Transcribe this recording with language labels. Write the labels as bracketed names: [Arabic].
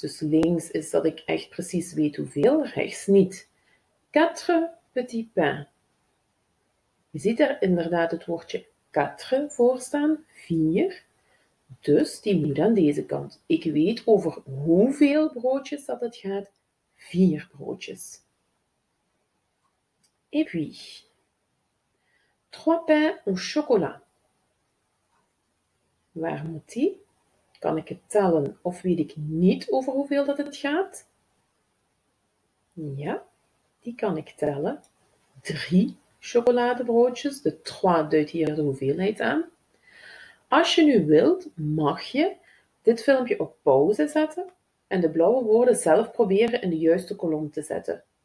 [Dutch] Dus links is dat ik echt precies weet hoeveel, rechts niet. [French] 4 petits pains. [Dutch] Je ziet er inderdaad het woordje 4 voor staan, 4. Dus die moet aan deze kant. Ik weet over hoeveel broodjes dat het gaat. 4 broodjes. [French] Et puis, 3 pains au chocolat. [Dutch] Waar moet die? Kan ik het tellen of weet ik niet over hoeveel dat het gaat? Ja, die kan ik tellen. 3 chocoladebroodjes. De 3 duidt hier de hoeveelheid aan. Als je nu wilt, mag je dit filmpje op pauze zetten en de blauwe woorden zelf proberen in de juiste kolom te zetten.